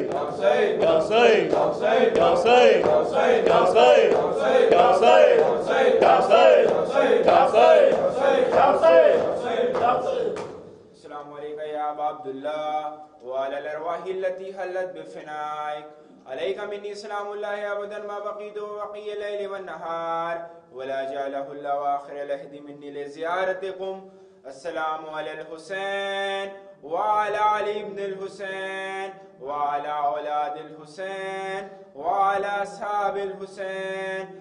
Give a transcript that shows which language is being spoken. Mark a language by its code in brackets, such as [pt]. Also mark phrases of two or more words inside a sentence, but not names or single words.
[ar] حسين، يا حسين، يا حسين، يا حسين، يا حسين، يا حسين، يا حسين، يا حسين، يا حسين، يا حسين، يا حسين، يا حسين، يا حسين. السلام عليك يا أبا عبد الله وعلى الأرواح التي حلت بفنائك عليك مني سلام الله أبدا ما بقيت وبقي الليل والنهار ولا جعله الله آخر العهد مني لزيارتكم. السلام على الحسين وعلى علي بن الحسين وعلى أولاد الحسين وعلى أصحاب الحسين.